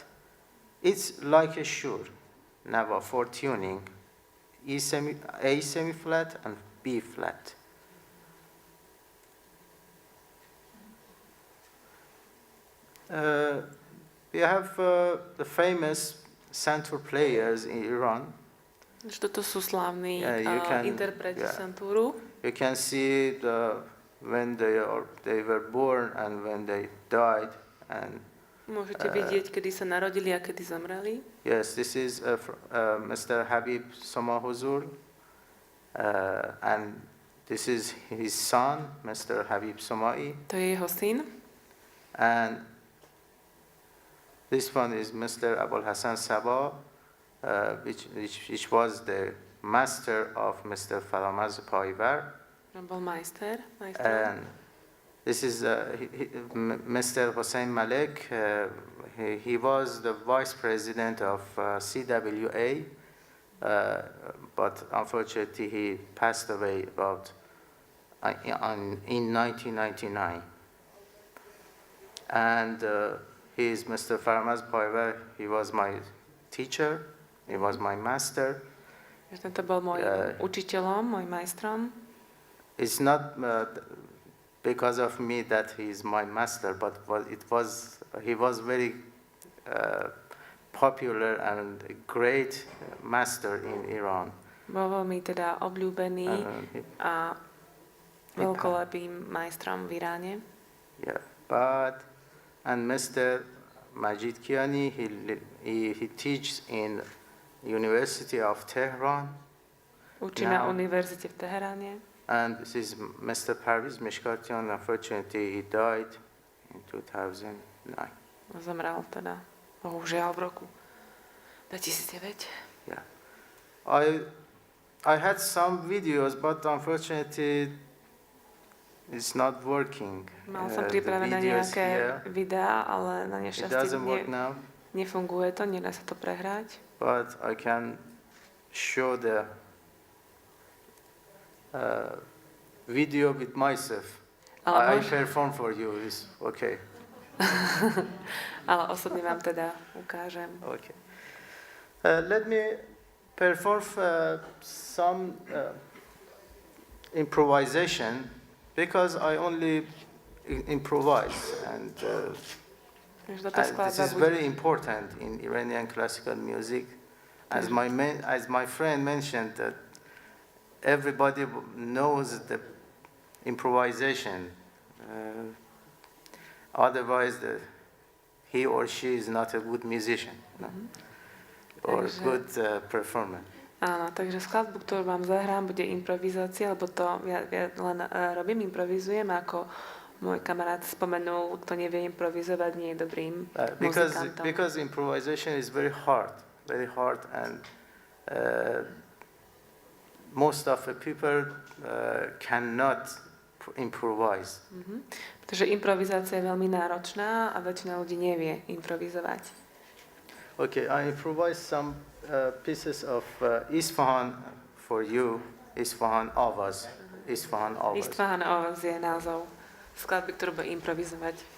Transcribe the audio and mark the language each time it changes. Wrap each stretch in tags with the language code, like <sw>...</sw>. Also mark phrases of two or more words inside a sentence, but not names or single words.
<en>It's like a Shur, Nava for tuning. A semi-flat and B flat. We have the famous Santur players in Iran.</en> <sk>Toto sú slávni interpreti</sk> <en>yeah.</en> <sk>Santuru.</sk> <en>You can see when they were born and when they died. And</en> <sk>môžete vidieť, kedy sa narodili a kedy zomreli.</sk> <en>Yes, this is Mr. Habib Soma Huzur, and this is his son, Mr. Habib Somai.</en> <sk>To je jeho syn.</sk> <en>And this one is Mr. Abul Hassan Sabah, which was the master of Mr. Faramaz Paivar.</en> <sk>Bol majster.</sk> <en>And this is Mr. Hossein Malek. He was the vice president of CWA, but unfortunately he passed away in 1999. And he is Mr. Faramaz Paivar. He was my teacher. He was my master.</en> <sk>Tento bol môj učiteľom, môj majstrom.</sk> <en>It's not because of me that he is my master, but he was very popular and a great master in Iran.</en> <sk>Bol veľmi teda obľúbený a veľkolepým majstrom v Iráne.</sk> <en>Yeah, and Mr. Majid Kiani, he teaches in University of Tehran.</en> <sk>Učí na univerzite v Teheráne.</sk> <en>And this is Mr. Parviz Mishkatian. Unfortunately, he died in 2009.</en> <sk>Zomrel teda, bohužiaľ, v roku 2009.</sk> <en>Yeah. I had some videos, but unfortunately, it's not working.</en> <sk>Mal som pripravené nejaké videá, ale na nešťastie nefunguje to, nedá sa to prehrať.</sk> <en>But I can show the video with myself. I perform for you. It's okay.</en> <sk>Ale osobne vám teda ukážem.</sk> <en>Okay. Let me perform some improvisation because I only improvise, and this is very important in Iranian classical music. As my friend mentioned, that everybody knows the improvisation. Otherwise, he or she is not a good musician, no? Or a good performer.</en> <sk>Áno, takže skladbu, ktorú vám zahrám, bude improvizácia, lebo to ja len improvizujem, ako môj kamarát spomenul, kto nevie improvizovať, nie je dobrým muzikantom.</sk> <en>Because improvisation is very hard, and most of the people cannot improvise.</en> <sk>Pretože improvizácia je veľmi náročná a väčšina ľudí nevie improvizovať.</sk> <en>Okay, I improvise some pieces of Isfahan for you. Isfahan Avaz. Isfahan Avaz.</en> <sk>Istvahan Ovaz je názov skladby, ktorú bude improvizovať.</sk>